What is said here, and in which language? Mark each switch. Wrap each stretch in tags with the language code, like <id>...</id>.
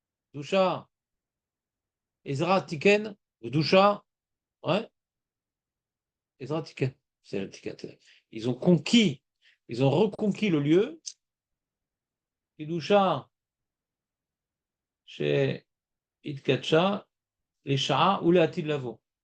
<he>קדושה, עזרא תיקן, קדושה, ouais, עזרא תיקן,</he> <fr>c'est le</fr> <he>תיקן.</he> <fr>Ils ont conquis, ils ont reconquis le lieu.</fr> <he>קדושה שהתקדשה לשעה ולעתיד לבוא.</he>